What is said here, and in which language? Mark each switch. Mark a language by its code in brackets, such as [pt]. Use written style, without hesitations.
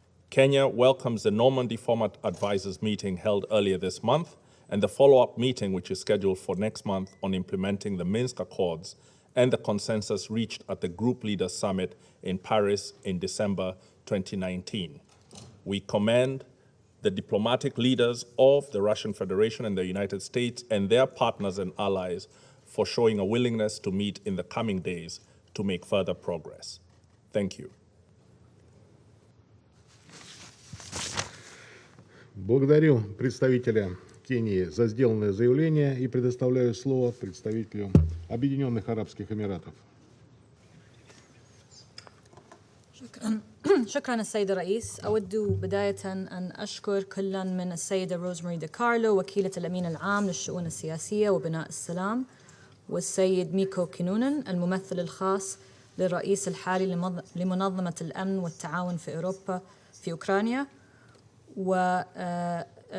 [en] Kenya welcomes the Normandy Format Advisors meeting held earlier this month and the follow-up meeting, which is scheduled for next month, on implementing the Minsk Accords and the consensus reached at the Group Leaders Summit in Paris in December 2019. We commend the diplomatic leaders of the Russian Federation and the United States and their partners and allies for showing a willingness to meet in the coming days to make further progress. Thank you. [ru] Благодарю представителя Кении за сделанное заявление и предоставляю слово представителю Объединенных Арабских Эмиратов. [ar] شكرا السيد الرئيس. أود بداية أن أشكر كلا من السيدة روزماري دي كارلو وكيلة الأمين العام للشؤون السياسية وبناء السلام، والسيد ميكو كينونن الممثل الخاص للرئيس الحالي لمنظمة الأمن والتعاون في أوروبا في أوكرانيا، ومجموعة